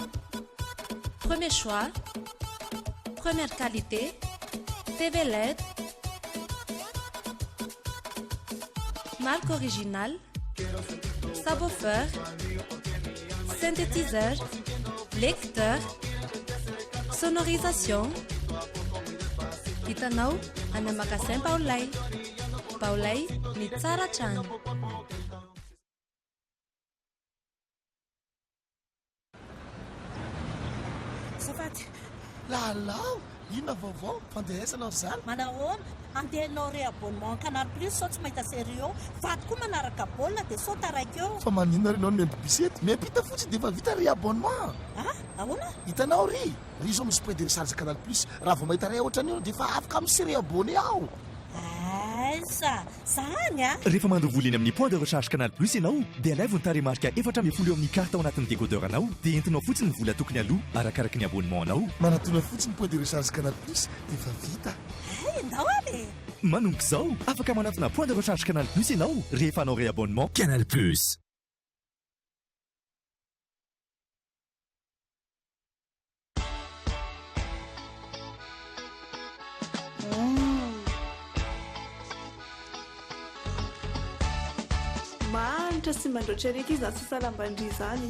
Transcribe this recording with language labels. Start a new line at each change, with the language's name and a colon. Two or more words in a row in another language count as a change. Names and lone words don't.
French: Premier choix, première qualité, TV LED, marque originale, subwoofer, synthétiseur, lecteur, sonorisation.
Malagasy: Hitanao any magasin Baolay. Baolay ny tsara trano. Lalao, ina vaovao fandehasanao zany. Manahoana andehanao re abonnement Canal Plus sao tsy mahita série eo. Vaty koa manaraka baolina dia sao taraiky eo. Fa maninona renao ny membobisety miampita fotsiny dia efa vita ry abonnement. Ahoana? Hitanao ry zao misy
French: point de recharge
Malagasy: Canal Plus. Raha vao mahita ray ohatrany io dia efa afaka amin'ny série abonné ao. Aisa, zany rehefa mandao vola eny amin'ny
French: point de recharge
Malagasy: Canal Plus ianao dia alaivony taremarika 410 eo amin'ny carte ao anatin'ny décodeur anao dia entinao fotsiny vola tokony aloha arakaraka ny abonnement anao. Manatona fotsiny
French: point de recharge
Malagasy: Canal Plus dia efa vita. Ndao ale Manomboka izao afaka manatona
French: point de recharge
Malagasy: Canal Plus ianao rehefa anao ray abonnement Canal Plus. Manitra sy mandroatra reky izy na sasalambandry izany.